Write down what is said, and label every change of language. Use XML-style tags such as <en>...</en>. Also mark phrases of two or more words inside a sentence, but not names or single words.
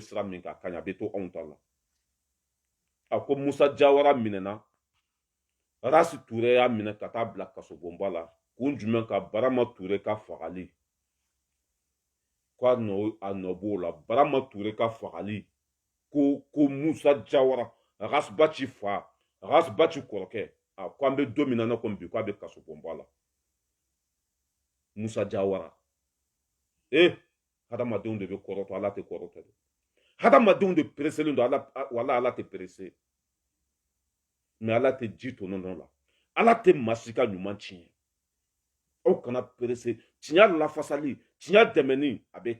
<bm>sira min kan a ka ɲi a bɛ to anw ta la a ko musa jawara minɛna race ture y'a minɛ ka taa bila kasobonba la kun jumɛn ka barama ture ka fagali ko a nɔ b'o la barama ture ka fagali ko musa jawara race baci fa race baci kɔrɔkɛ ko an bɛ don min na ne ko bi ko a bɛ kasobonba la musa jawara hadamadenw de bɛ kɔrɔtɔ ala tɛ kɔrɔtɔ de hadamadenw de pereselen don wala ala tɛ perese mais ala tɛ ji to nɔnɔ la ala tɛ maa si ka ɲuman tiɲɛ aw kana perese tiɲɛ lafasali tiɲɛ dɛmɛni a bɛ</bm>